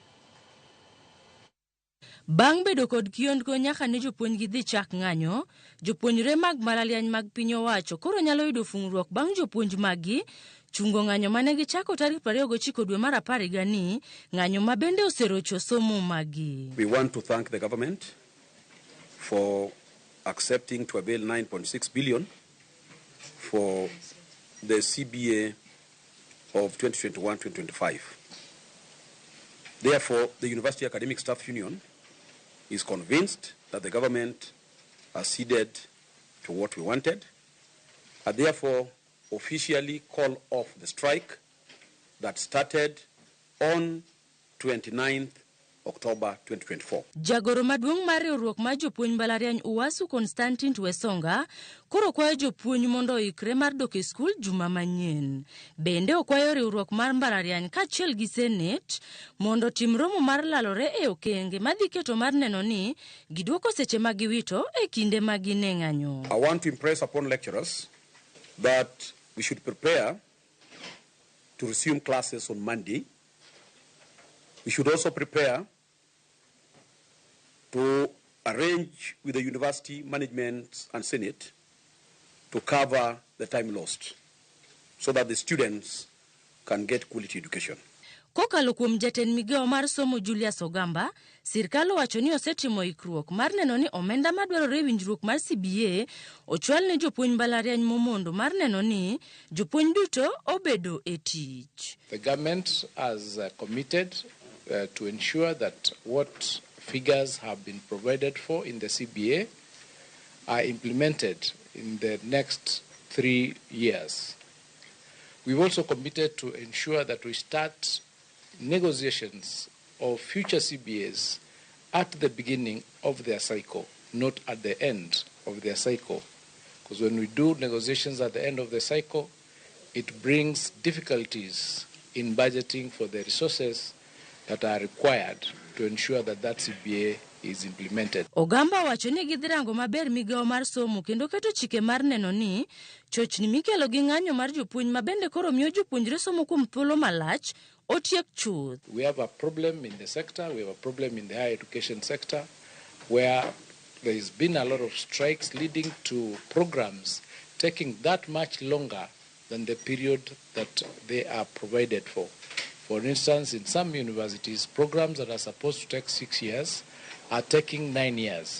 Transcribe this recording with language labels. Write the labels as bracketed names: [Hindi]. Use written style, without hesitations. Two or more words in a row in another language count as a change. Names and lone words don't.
[Luo (Kenya and Tanzania)] Bang' bedo kod kiondko nyaka ne jopuonj gi dhi chak ng'anyo, jopuonjre mag mbalariany mag piny owacho koro nyalo yudo fungruok bang' jopuonj maggi chungo ng'anyo mane gichako tarik 29 dwe mar 10 gani, ng'anyo ma bende oserocho somo maggi. [English] We want to thank the government for accepting to avail 9.6 billion for the CBA of 2021-2025. Therefore, the University Academic Staff Union is convinced that the government has ceded to what we wanted, and therefore officially call off the strike that started on 29th October 2024. [Luo (Kenya and Tanzania)] Jagoro maduong' mar riwruok mar jopuonj mbalariany Uwasu Constantine Wesonga koro kwayo jopuonj mondo oikre mar dok e skul juma manyien. Bende okwayo riwruok mar mbalariany kaachiel gi Senate mondo tim romo mar lalore e okenge madhi keto mar neno ni giduoko seche ma giwito e kinde ma gine ng'anyo. [English] I want to impress upon lecturers that we should prepare to resume classes on Monday. We should also prepare to arrange with the university management and Senate to cover the time lost so that the students can get quality education. [Luo (Kenya and Tanzania)] Kokalo kuom jatend migawo mar somo Julius Ogamba, sirkal owacho ni osetimo ikruok mar neno ni omenda madwarore winjruok mar CBA ochwal ne jopuonj mbalariany momondo mar neno ni jopuonj duto obedo e tich. [English] The government has committed to ensure that what figures have been provided for in the CBA are implemented in the next 3 years. We've also committed to ensure that we start negotiations of future CBAs at the beginning of their cycle, not at the end of their cycle. Because when we do negotiations at the end of the cycle, it brings difficulties in budgeting for the resources that are required to ensure that that CBA is implemented. [Luo (Kenya and Tanzania)] Ogamba wacho ni gidhirango maber migawo mar somo kendo keto chike mar neno ni chochni mikelo gi ng'anyo mar jopuonj mabende koro miyo jopuonjre somo kuom thuolo malach otiek chuth. [English] We have a problem in the sector, we have a problem in the higher education sector where there has been a lot of strikes leading to programs taking that much longer than the period that they are provided for. For instance, in some universities, programs that are supposed to take 6 years are taking 9 years.